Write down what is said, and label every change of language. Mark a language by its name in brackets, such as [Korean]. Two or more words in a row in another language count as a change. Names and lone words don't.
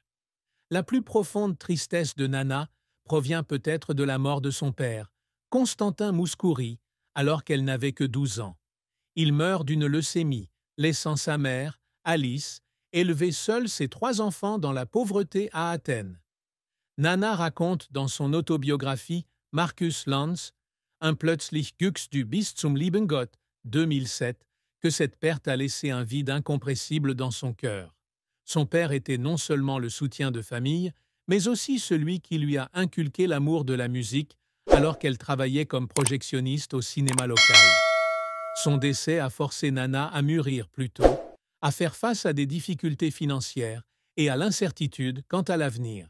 [French] La plus profonde tristesse de Nana provient peut-être de la mort de son père, Constantin Mouskouri, alors qu'elle n'avait que 12 ans. Il meurt d'une leucémie, laissant sa mère, Alice, élever seule ses trois enfants dans la pauvreté à Athènes. Nana raconte dans son autobiographie Marcus Lanz, Un plötzlich Glücks du bis zum lieben Gott, 2007, que cette perte a laissé un vide incompressible dans son cœur. Son père était non seulement le soutien de famille, mais aussi celui qui lui a inculqué l'amour de la musique alors qu'elle travaillait comme projectionniste au cinéma local. Son décès a forcé Nana à mûrir plus tôt, à faire face à des difficultés financières et à l'incertitude quant à l'avenir.